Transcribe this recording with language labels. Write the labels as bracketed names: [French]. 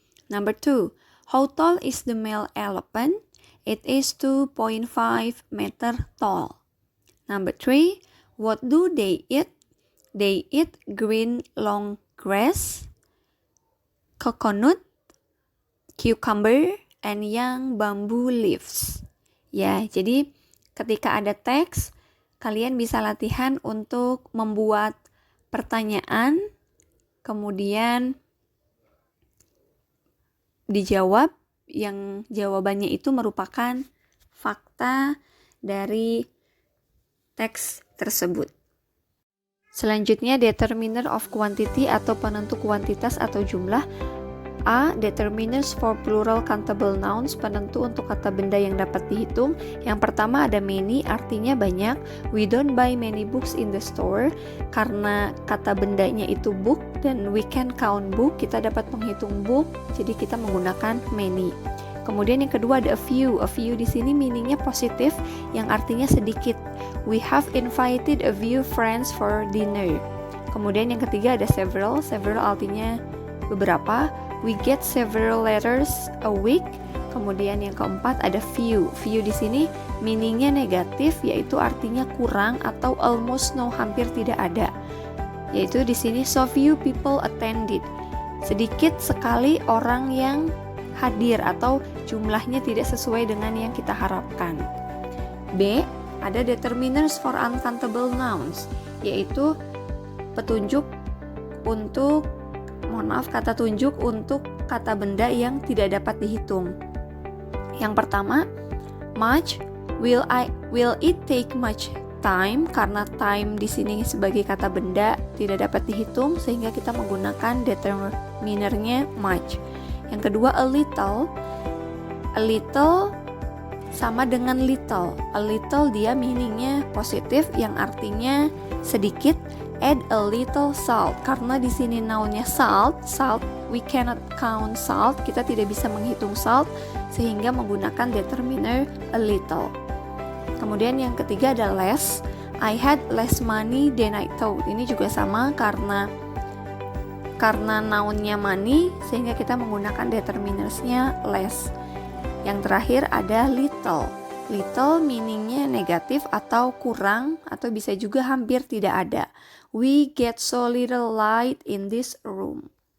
[English] Number 2, how tall is the male elephant? It is 2.5 meter tall. Number 3, what do they eat? They eat green long grass, coconut, cucumber, and young bamboo leaves. [Indonesian] Ya, jadi ketika ada teks, kalian bisa latihan untuk membuat pertanyaan, kemudian dijawab, yang jawabannya itu merupakan fakta dari teks tersebut. Selanjutnya, determiner of quantity atau penentu kuantitas atau jumlah. A. Determiners for plural countable nouns, penentu untuk kata benda yang dapat dihitung. Yang pertama ada many, artinya banyak. [English] We don't buy many books in the store. [Indonesian] Karena kata bendanya itu book dan [English] we can count book, [Indonesian] kita dapat menghitung book, jadi kita menggunakan many. Kemudian yang kedua ada a few. A few di sini meaningnya positif, yang artinya sedikit. [English] We have invited a few friends for dinner. [Indonesian] Kemudian yang ketiga ada several. Several artinya beberapa. [English] We get several letters a week. [Indonesian] Kemudian yang keempat ada few. Few di sini meaningnya negatif, yaitu artinya kurang atau [English] almost no, [Indonesian] hampir tidak ada. Yaitu di sini [English] so few people attended. [Indonesian] Sedikit sekali orang yang hadir atau jumlahnya tidak sesuai dengan yang kita harapkan. B. Ada determiners for uncountable nouns, yaitu petunjuk untuk kata tunjuk untuk kata benda yang tidak dapat dihitung. Yang pertama, [English] much. Will it take much time? [Indonesian] Karena time di sini sebagai kata benda tidak dapat dihitung, sehingga kita menggunakan determinernya much. Yang kedua, a little. A little sama dengan little. A little dia meaningnya positif, yang artinya sedikit. [English] Add a little salt, [Indonesian] karena di sini nounnya salt, [English] we cannot count salt, [Indonesian] kita tidak bisa menghitung salt, sehingga menggunakan determiner a little. Kemudian yang ketiga ada less. [English] I had less money than I thought. [Indonesian] Ini juga sama, karena nounnya money, sehingga kita menggunakan determinersnya less. Yang terakhir ada little. Little meaningnya negatif atau kurang, atau bisa juga hampir tidak ada. [English] We get so little light in this room.